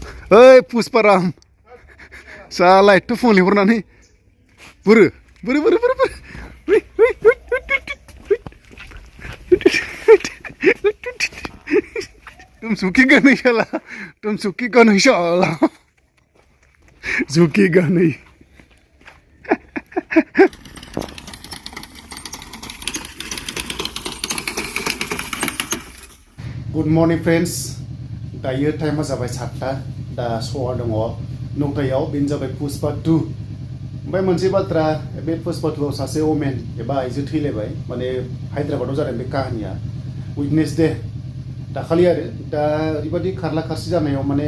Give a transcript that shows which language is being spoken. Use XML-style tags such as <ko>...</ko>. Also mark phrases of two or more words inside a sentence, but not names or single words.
<brx>ओइ पुष्पाराम साला एथ' फुङाव लिंहरनानै बुरो</brx> <hi>बुरो बुरो बुरो तुम झुकेगा नहीं साला तुम झुकेगा नहीं साला झुकेगा नहीं</hi> <en>good morning friends</en> <brx>दायो टाइमा जाबाय 7टा दा श'आ दङ 9टायाव बेनो जाबाय पुष्पा 2 ओमफ्राय मोनसे बाथ्रा बे पुष्पा 2आव सासे वमेन एबा आइजो थैलायबाय माने हायद्राबादाव जादों बे काहानिया वेडनेसडे दाखालि आरो दा ओरैबायदि खारला खारसि जानायाव माने</brx>